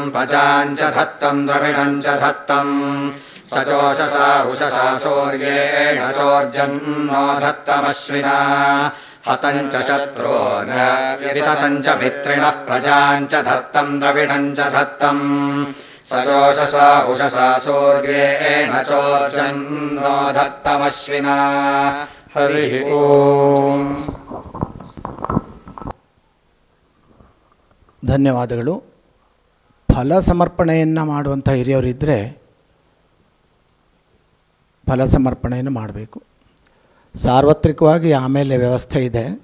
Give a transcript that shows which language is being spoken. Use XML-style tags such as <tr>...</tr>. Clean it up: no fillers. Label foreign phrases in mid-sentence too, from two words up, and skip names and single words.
<sa>प्रजां च धत्तं द्रविणं च धत्तम् सजोषसा उषसा सूर्येण चोर्जन्नो धत्तमश्विना हतं च शत्रून् विततं च मित्रिणः प्रजां च धत्तं द्रविणं च धत्तम् सजोषसा उषसा सूर्येण चोर्जन्नो धत्तमश्विना हरिः ಓಂ.</sa> <kn>ಧನ್ಯವಾದಗಳು. ಫಲ ಸಮರ್ಪಣೆಯನ್ನು ಮಾಡುವಂಥ ಹಿರಿಯವರಿದ್ದರೆ ಫಲ ಸಮರ್ಪಣೆಯನ್ನು ಮಾಡಬೇಕು. ಸಾರ್ವತ್ರಿಕವಾಗಿ ಆಮೇಲೆ ವ್ಯವಸ್ಥೆ ಇದೆ.</kn>